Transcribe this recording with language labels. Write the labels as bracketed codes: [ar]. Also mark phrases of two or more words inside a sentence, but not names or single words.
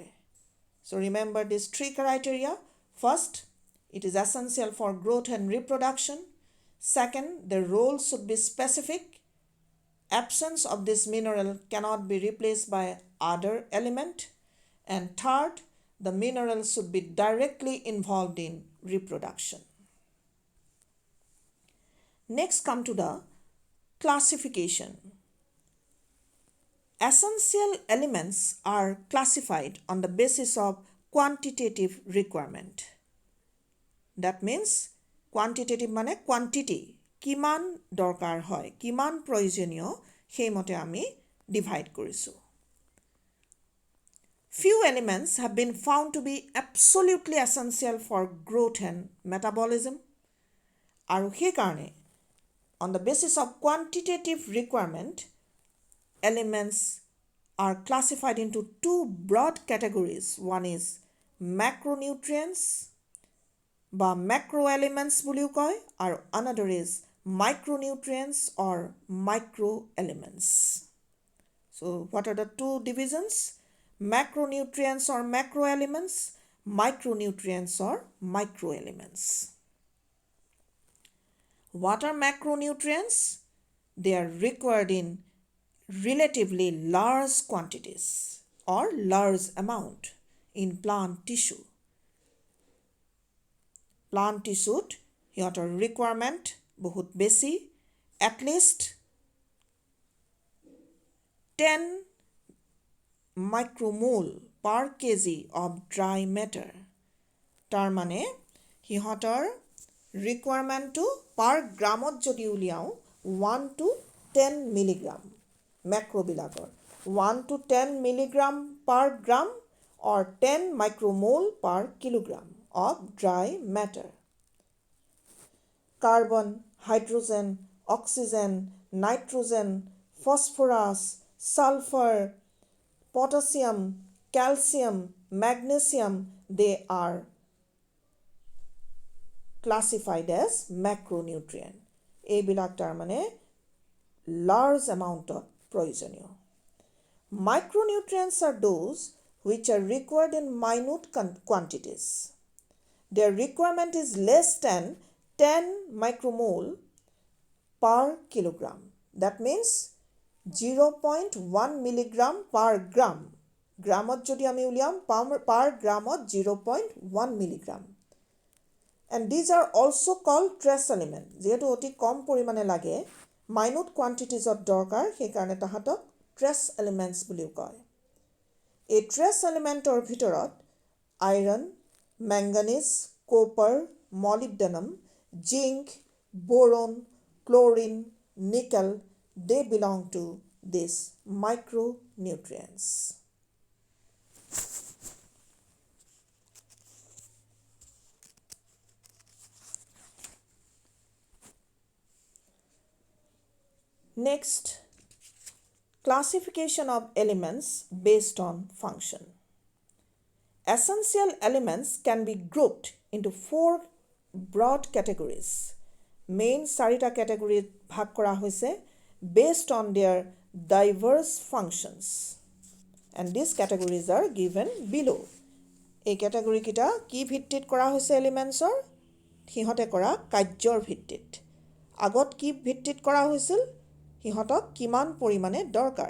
[en] So remember this 3 criteria. First, it is essential for growth and reproduction. Second, the role should be specific. Absence of this mineral cannot be replaced by other element. And third, the mineral should be directly involved in reproduction. Next, come to the classification. Essential elements are classified on the basis of quantitative requirement. That means quantitative মানে quantity, [as] কিমান দৰকাৰ হয়, কিমান প্ৰয়োজনীয়, সেইমতে আমি ডিভাইড কৰিছোঁ। [en] Few elements have been found to be absolutely essential for growth and metabolism. [as] আৰু সেইকাৰণে [en] on the basis of quantitative requirement, elements are classified into 2 broad categories. One is macronutrients বা macroelements [as] বুলিও কয়, আৰু [en] another is micronutrients or microelements. So what are the 2 divisions? Macronutrients or macroelements, micronutrients or microelements. What are macronutrients? They are required in relatively large quantities or large amount in plant tissue. Plant tissue [as] সিহঁতৰ requirement বহুত বেছি, [en] at least 10 micromole per kg of dry matter. [as] তাৰ মানে সিহঁতৰ ৰিকুৱাৰমেণ্টটো [en] per gramত [as] যদি উলিয়াওঁ 1 to 10 মিলিগ্ৰাম, মেক্ৰ'বিলাকৰ 1 to 10 [en] milligram per gram or 10 micromole per kilogram of dry matter. carbon, hydrogen, oxygen, nitrogen, phosphorus, sulfur, potassium, calcium, magnesium, they are classified as macronutrient. [as] এইবিলাক তাৰমানে [en] large amount of [as] প্ৰয়োজনীয়. [en] Micronutrients are those which are required in minute quantities. Their requirement is less than 10 micromole per kilogram. That means 0.1 milligram per gram. [as] গ্রামত যদি আমি উলিয়াম [en] per gramত 0.1 milligram. And these are also called trace element. [as] যেহেতু অতি কম পৰিমাণে লাগে [en] minute quantities of [as] দৰকাৰ সেইকাৰণে তাহাঁতক [en] trace elements [as] বুলিও কয়. [en] এই trace elementor ভিতৰত iron, manganese, copper, molybdenum, zinc, boron, chlorine, nickel, they belong to these micronutrients. Next, classification of elements based on function. Essential elements can be grouped into 4 broad categories. Main 4টা category [as] ভাগ কৰা হৈছে [en] based on their diverse functions. And these categories are given below. [as] এই category কিটা কি ভিত্তিত কৰা হৈছে elementsৰ? সিহঁতে কৰা কাৰ্যৰ ভিত্তিত. আগত কি ভিত্তিত কৰা হৈছিল? সিহঁতক কিমান পৰিমাণে দৰকাৰ.